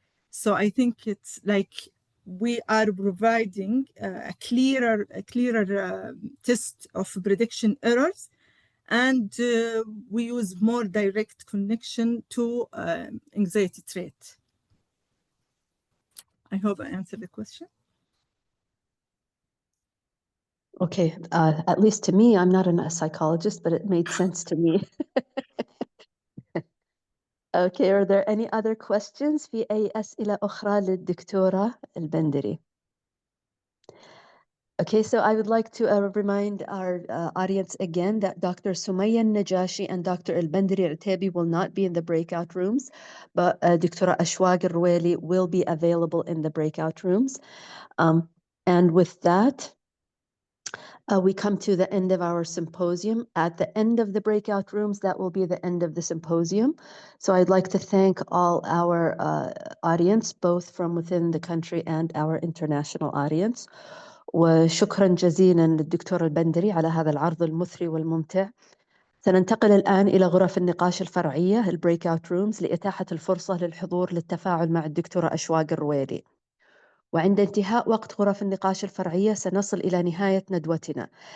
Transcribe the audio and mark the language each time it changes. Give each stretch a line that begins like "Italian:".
English: So I think it's like we are providing a clearer test of prediction errors, and we use more direct connection to anxiety trait. I hope I answered the question. Okay, at least to me, I'm not a psychologist, but it made sense to me. Okay, are there any other questions?
Arabic: في أي أسئلة أخرى للدكتورة البندري?
English: Okay, so I would like to remind our audience again that Dr. Sumaya Najashi and Dr. Al-Bandari Al-Tabi will not be in the breakout rooms, but Dr. Ashwaq Al-Ruwaili will be available in the breakout rooms. And with that, we come to the end of our symposium. At the end of the breakout rooms, that will be the end of the symposium. So I'd like to thank all our audience, both from within the country and our international audience.
Arabic: وشكرا جزيلا للدكتور البندري على هذا العرض المثري والممتع. سننتقل الآن إلى غرف النقاش الفرعية البريك-اوت رومز لإتاحة الفرصة للحضور للتفاعل مع الدكتورة أشواق الرويلي. وعند انتهاء وقت غرف النقاش الفرعية سنصل إلى نهاية ندوتنا.